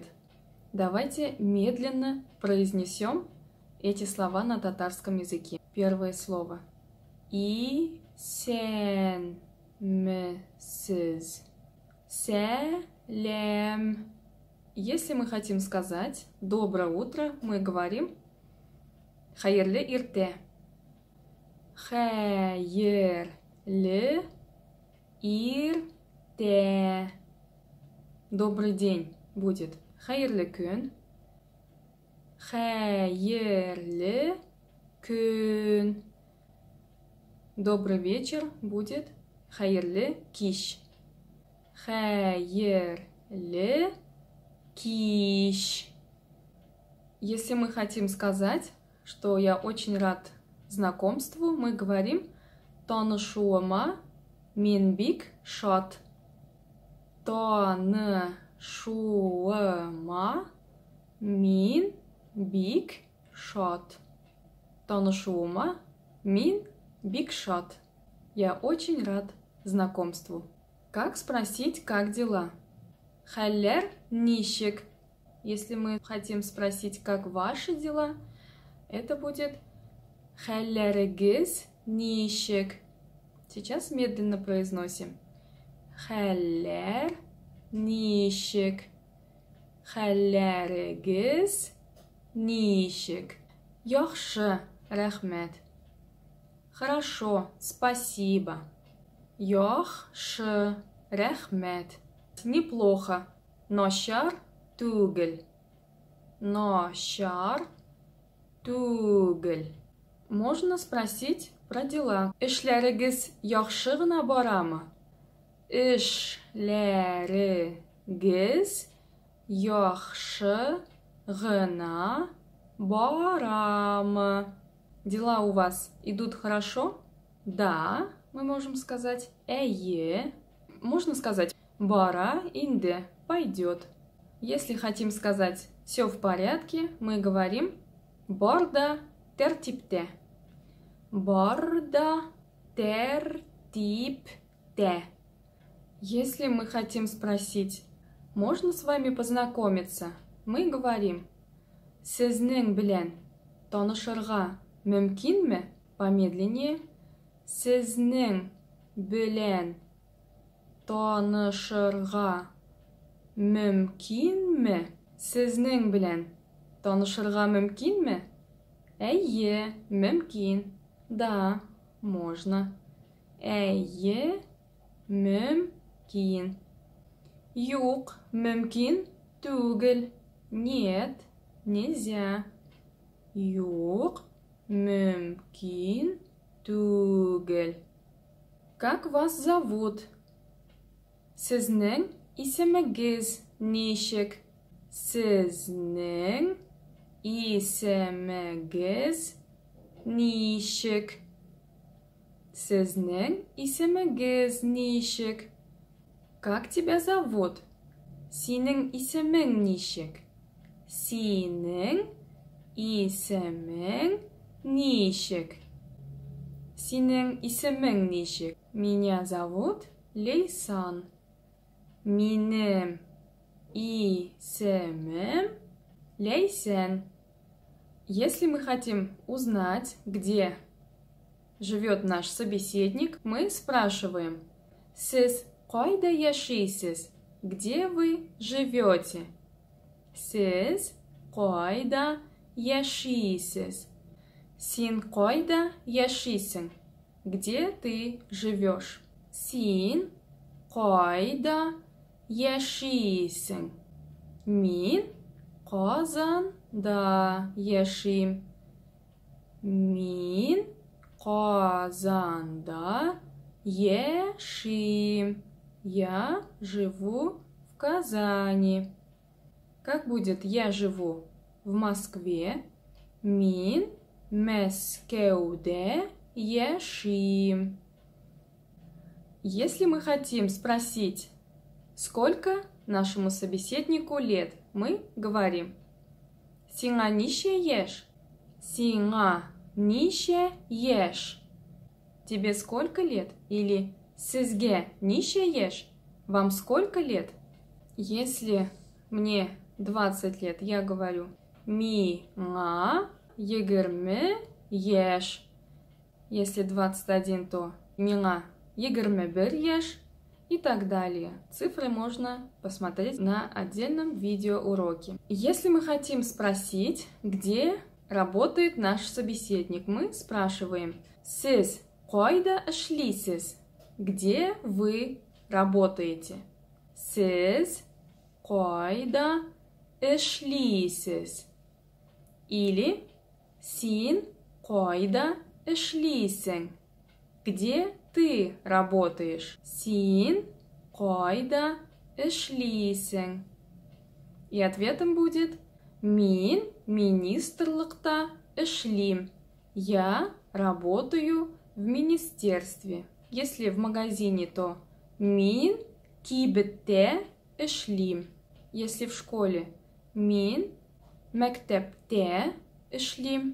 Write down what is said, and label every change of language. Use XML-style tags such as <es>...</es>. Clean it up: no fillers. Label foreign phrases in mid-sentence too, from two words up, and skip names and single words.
<ru>Давайте медленно произнесем эти слова на татарском языке. Первое слово. Исәнмесез.</ru> <tt>Сәлем.</tt> <ru>Если мы хотим сказать доброе утро, мы говорим</ru> <tt>хайырлы иртә. Хайырлы иртә.</tt> <ru>Добрый день будет</ru> <tt>хайырлы күн. Хайырлы күн.</tt> <ru>Добрый вечер будет</ru> <tt>хайырлы кич. Хайырлы кич.</tt> <ru>Если мы хотим сказать, что я очень рад знакомству, мы говорим</ru> <tt>танышуыма мен бик шат. Танышуыма мен бик шат. Танышуыма мен бик шат.</tt> <ru>Я очень рад знакомству. Как спросить, как дела?</ru> <tt>Хәлләр ничек?</tt> <ru>Если мы хотим спросить, как ваши дела, это будет</ru> <tt>хәлләрегез ничек.</tt> <ru>Сейчас медленно произносим.</ru> <tt>Хәлләр ничек. Хәлләрегез ничек. Яхшы, рәхмәт.</tt> <ru>Хорошо, спасибо.</ru> <tt>Яхшы, рәхмәт. Неплохо. Начар түгел. Начар түгел.</tt> <ru>Можно спросить про дела.</ru> <tt>Эшләрегез яхшы гына барамы? Эшләрегез яхшы гына барамы?</tt> <ru>Дела у вас идут хорошо? Да, мы можем сказать әйе. Можно сказать</ru> <tt>бара инде,</tt> <ru>пойдет. Если хотим сказать все в порядке, мы говорим</ru> <tt>барда тәртиптә. Барда тәртиптә.</tt> <ru>Если мы хотим спросить, можно с вами познакомиться, мы говорим</ru> <tt>сезнең белән танышырга мөмкинме?</tt> <ru>Помедленнее.</ru> <tt>Сезнең белән танышырга мөмкинме? Сезнең белән танышырга мөмкинме? Әйе, мөмкин.</tt> <ru>Да, можно.</ru> <tt>Әйе, мөмкин. Юк, мөмкин түгел.</tt> <ru>Нет, нельзя.</ru> <tt>Юк, мөмкин түгел.</tt> <ru>Как вас зовут?</ru> <tt>Сезнең исемегез ничек? Сезнең исемегез ничек? Сезнең исемегез ничек?</tt> <ru>Как тебя зовут?</ru> <tt>Синең исемең ничек? Синең исемең ничек? Синең исемең ничек?</tt> <ru>Меня зовут Лейсан.</ru> <tt>Минем исемем Лейсен.</tt> <ru>Если мы хотим узнать, где живет наш собеседник, мы спрашиваем:</ru> <tt>Сез кайда яшисез?</tt> <ru>Где вы живете?</ru> <tt>Сез Кайда яшисез? Син кайда яшисен?</tt> <ru>Где ты живешь?</ru> <tt>Син кайда яшисен? Мин Казанда яшим. Мин Казанда яшим.</tt> <ru>Я живу в Казани. Как будет «я живу в Москве»?</ru> <tt>Мин Мәскеуде яшим.</tt> <ru>Если мы хотим спросить, сколько нашему собеседнику лет, мы говорим</ru> <tt>«Сиңа нише еш?» «Сиңа нише еш?»</tt> <ru>«Тебе сколько лет?» Или</ru> <tt>«Сізге нише еш?»</tt> <ru>«Вам сколько лет?» Если мне 20 лет, я говорю</ru> <tt>«Миңа егерме еш».</tt> <ru>Если 21, то</ru> <tt>«Миңа егерме бер еш»</tt> <ru>и так далее. Цифры можно посмотреть на отдельном видеоуроке. Если мы хотим спросить, где работает наш собеседник, мы спрашиваем</ru> <tt>«Сіз кайда эшлисез?»</tt> <ru>Где вы работаете?</ru> <tt>Сіз кайда эшлисез? Или син кайда эшлисен?</tt> <ru>Где ты работаешь?</ru> <tt>Син кайда эшлисен?</tt> <ru>И ответом будет</ru> <tt>мин министрлыкта эшлим.</tt> <ru>Я работаю в министерстве. Если в магазине, то</ru> <tt>мин кибетте эшлим.</tt> <ru>Если в школе</ru> <tt>мин мектепте эшлим.</tt>